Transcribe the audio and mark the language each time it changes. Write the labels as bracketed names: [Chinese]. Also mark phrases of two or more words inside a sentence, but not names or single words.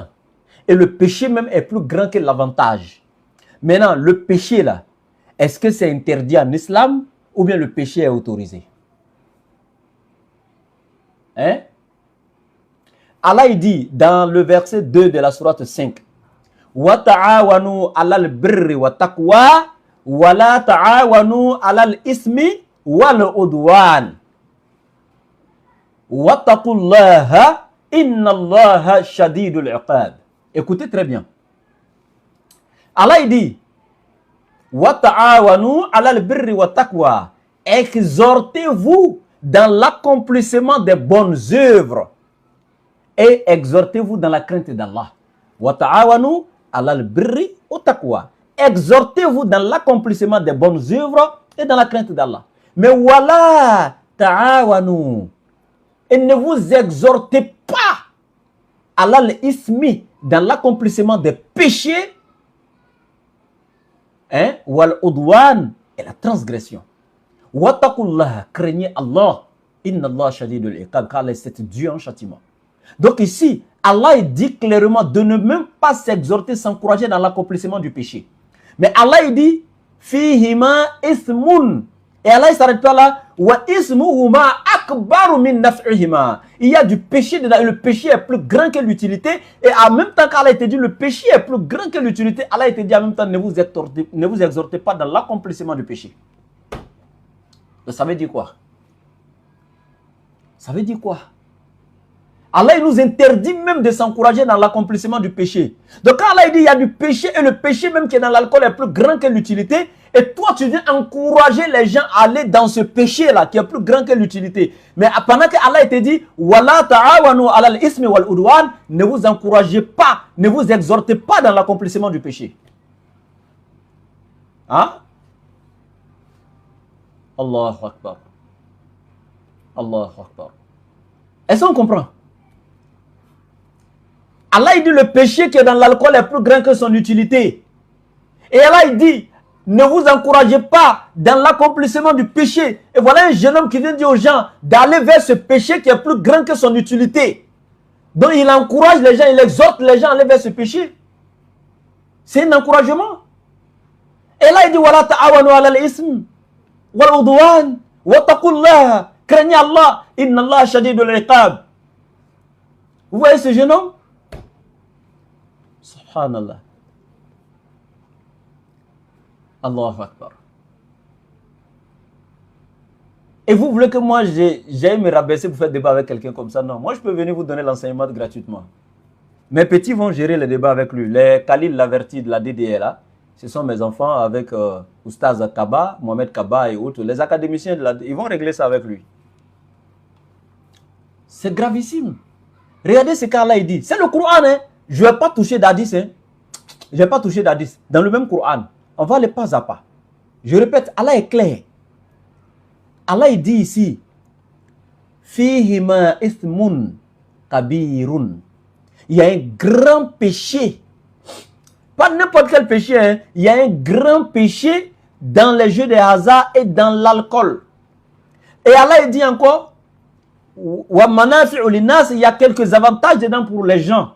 [French] Et le péché même est plus grand que l'avantage. Maintenant, le péché là, est-ce que c'est interdit en islam ou bien le péché est autorisé? Hein? Allah il dit dans le verset 2 de la sourate 5, [Arabic] وتعاونوا على البر والتقوى ولا تعاونوا على الإثم والعدوان. واتقوا الله إن الله شديد العقاب. [French] Écoutez très bien. Allah il dit [Arabic] وتعاونوا على البر والتقوى. [French] Exhortez-vous dans l'accomplissement des bonnes œuvres et exhortez-vous dans la crainte d'Allah. [Arabic] وتعاونوا على البر والتقوى. [French] Exhortez-vous dans l'accomplissement des bonnes œuvres et dans la crainte d'Allah. Mais [Arabic] ولا تعاونوا. [French] Et ne vous exhortez pas à l'ismi dans l'accomplissement des péchés, [Arabic] والعدوان [French] et la transgression. Wattaqullah, craignez Allah. [Arabic] إن الله شديد العقاب, [French] car c'est Dieu en châtiment. Donc ici, Allah dit clairement de ne même pas s'exhorter, s'encourager dans l'accomplissement du péché. Mais Allah dit [Arabic] فيهما إثم. [French] Et Allah ne s'arrête pas là. [Arabic] وإثمهما أكبر من نفعهما. [French] Il y a du péché dedans. Et le péché est plus grand que l'utilité. Et en même temps qu'Allah a été dit, le péché est plus grand que l'utilité. Allah a été dit en même temps, ne vous exhortez pas dans l'accomplissement du péché. Ça veut dire quoi? Ça veut dire quoi? Allah il nous interdit même de s'encourager dans l'accomplissement du péché. Donc quand Allah dit il y a du péché et le péché même qui est dans l'alcool est plus grand que l'utilité, et toi tu viens encourager les gens à aller dans ce péché là qui est plus grand que l'utilité. Mais pendant que Allah te dit [Arabic] ولا تعاونوا على الإثم والعدوان, [French] ne vous encouragez pas, ne vous exhortez pas dans l'accomplissement du péché. Hein? [Arabic] الله أكبر. الله أكبر. [French] Est-ce qu'on comprend? Allah il dit le péché qui est dans l'alcool est plus grand que son utilité. Et Allah il dit ne vous encouragez pas dans l'accomplissement du péché. Et voilà un jeune homme qui vient dire aux gens d'aller vers ce péché qui est plus grand que son utilité. Donc il encourage les gens, il exhorte les gens à aller vers ce péché. C'est un encouragement. Et là il dit [Arabic] ولا تعاونوا على الإثم والعدوان واتقوا الله, [French] craignez Allah, [Arabic] إن الله شديد العقاب. [French] Vous voyez ce jeune homme? [Arabic] سبحان الله. الله أكبر. [French] Et vous voulez que moi j'aille me rabaisser pour faire débat avec quelqu'un comme ça? Non, moi je peux venir vous donner l'enseignement gratuitement. Mes petits vont gérer les débats avec lui. Les Khalil l'averti de la DDLA, ce sont mes enfants avec Oustaz Kaba, Mohamed Kaba et autres. Les académiciens, ils vont régler ça avec lui. C'est gravissime. Regardez ce qu'Allah il dit. C'est le Coran, hein. Je ne vais pas toucher d'hadith. Hein. Je ne vais pas toucher d'hadith. Dans le même Coran, on va aller pas à pas. Je répète, Allah est clair. Allah il dit ici, [Arabic] فيهما إثم كبير. [French] Il y a un grand péché. Pas n'importe quel péché. Hein. Il y a un grand péché dans les jeux de hasard et dans l'alcool. Et Allah il dit encore, il y a quelques avantages dedans pour les gens.